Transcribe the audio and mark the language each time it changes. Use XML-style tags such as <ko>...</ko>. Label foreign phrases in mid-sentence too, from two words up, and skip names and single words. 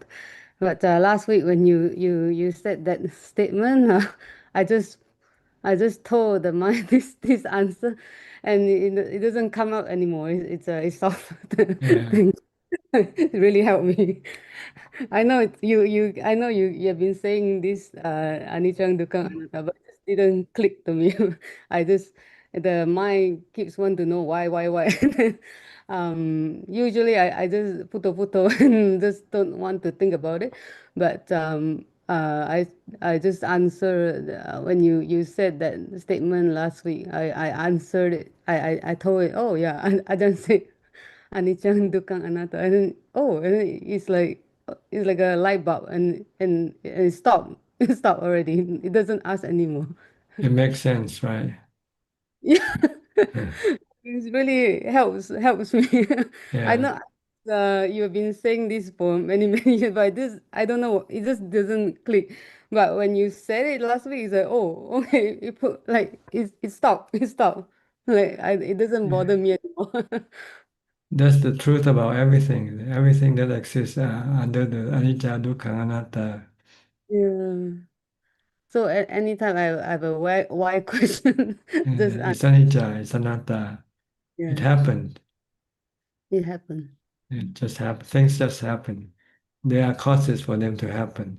<en>But last week when you said that statement, I just I just told the mind this answer, and it doesn't come up anymore. It's solved. It really helped me. I know I know you've been saying this</en> <pi>anicca dukkha anatta,</pi> <en>but it just didn't click to me. I just the mind keeps want to know why. Usually I just puto and just don't want to think about it. But I just answered when you said that statement last week. I answered it. I told it. Oh yeah, I don't say</en> <pi>anicca dukkha anatta,</pi> <en>and then and then it's like a light bulb, and it stopped. It stopped already. It doesn't ask anymore. It makes sense, right? Yeah, Yeah. it really helps me. I Yeah. know you've been saying this for many years, but this I don't know. It just doesn't click. But when you said it last week, it's like, oh, okay. It put like it stopped. It stopped. Like it doesn't bother me anymore. That's the truth about everything. Everything that exists under the</en> <pi>anicca, dukkha, anatta.</pi> <en>Yeah. So at any time I have a why question, just It's anicca, it's anatta. It yeah, happened. it happened. It just happened. Things just happen. There are causes for them to happen.</en>